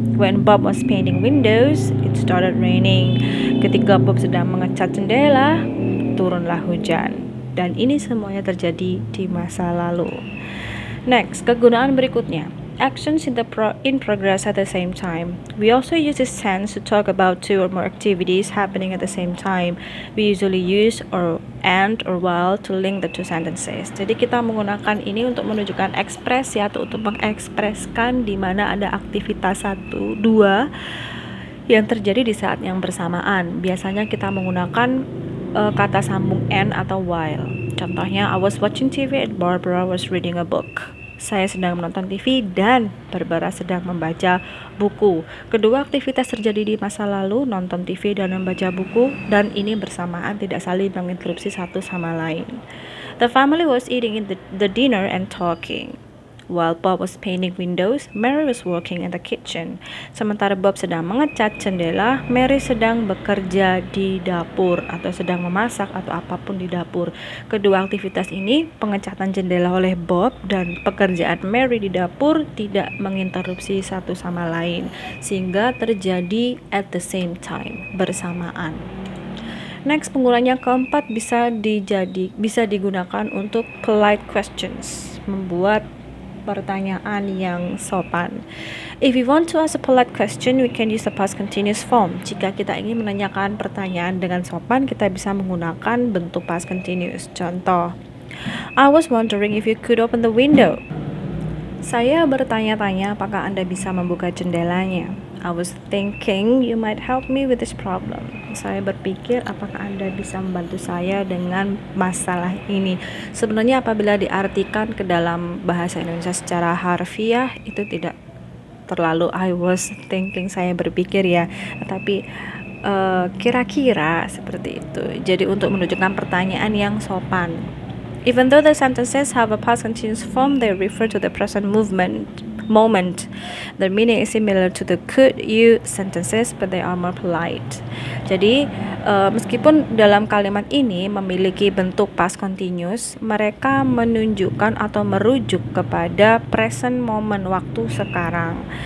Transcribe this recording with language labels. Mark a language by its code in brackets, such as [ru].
[en] When Bob was painting windows, it started raining. [id] Ketika Bob sedang mengecat jendela, turunlah hujan. Dan ini semuanya terjadi di masa lalu. Next, kegunaan berikutnya. [en] Actions in progress at the same time. We also use this tense to talk about two or more activities happening at the same time. We usually use and or while to link the two sentences. [id] Jadi kita menggunakan ini untuk menunjukkan ekspresi atau untuk mengekspreskan di mana ada aktivitas 1, 2 yang terjadi di saat yang bersamaan. Biasanya kita menggunakan kata sambung and atau while. [en] Contohnya, I was watching TV and Barbara was reading a book. [id] Saya sedang menonton TV dan Barbara sedang membaca buku. Kedua aktivitas terjadi di masa lalu, nonton TV dan membaca buku, dan ini bersamaan, tidak saling menginterupsi satu sama lain. [en] The family was eating the dinner and talking. While Bob was painting windows, Mary was working in the kitchen. [id] Sementara Bob sedang mengecat jendela, Mary sedang bekerja di dapur atau sedang memasak atau apapun di dapur. Kedua aktivitas ini, pengecatan jendela oleh Bob dan pekerjaan Mary di dapur, tidak menginterupsi satu sama lain, sehingga terjadi [en] at the same time, [id] bersamaan. Next, penggunaan keempat bisa digunakan untuk polite questions, membuat pertanyaan yang sopan. [en] If we want to ask a polite question, we can use the past continuous form. [id] Jika kita ingin menanyakan pertanyaan dengan sopan, kita bisa menggunakan bentuk past continuous. [en] Contoh, I was wondering if you could open the window. [id] Saya bertanya-tanya apakah Anda bisa membuka jendelanya. [en] I was thinking you might help me with this problem. [id] Saya berpikir apakah Anda bisa membantu saya dengan masalah ini. Sebenarnya apabila diartikan ke dalam bahasa Indonesia secara harfiah itu tidak terlalu [en] I was thinking, [id] saya berpikir ya, tapi kira-kira seperti itu. Jadi untuk menunjukkan pertanyaan yang sopan. [en] Even though the sentences have a past continuous form, they refer to the present moment. The meaning is similar to the could you sentences, but they are more polite. [id] Jadi meskipun dalam kalimat ini memiliki bentuk past continuous, mereka menunjukkan atau merujuk kepada present moment, waktu sekarang.